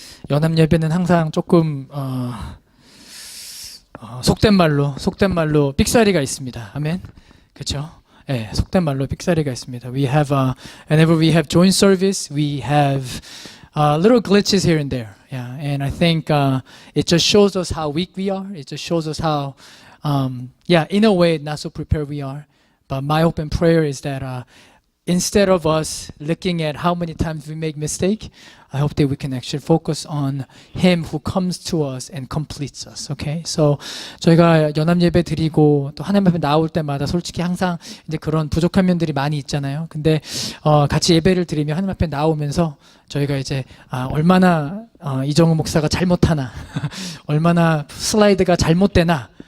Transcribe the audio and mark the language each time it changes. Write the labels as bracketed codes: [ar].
[ko] 연합 예배는 항상 조금 속된 말로 삑사리가 있습니다. 아멘. 그렇죠? 예, 속된 말로 삑사리가 있습니다. [en] We have whenever we have joint service, we have little glitches here and there. Yeah, and I think it just shows us how weak we are. It just shows us how in a way, not so prepared we are. But my hope and prayer is that instead of us looking at how many times we make mistake, I hope that we can actually focus on Him who comes to us and completes us. Okay? [ko] So 저희가 연합 예배 드리고 또 하나님 앞에 나올 때마다 솔직히 항상 이제 그런 부족한 면들이 많이 있잖아요. 근데 같이 예배를 드리며 하나님 앞에 나오면서 저희가 이제 얼마나 이정우 목사가 잘못하나, 얼마나 슬라이드가 잘못되나.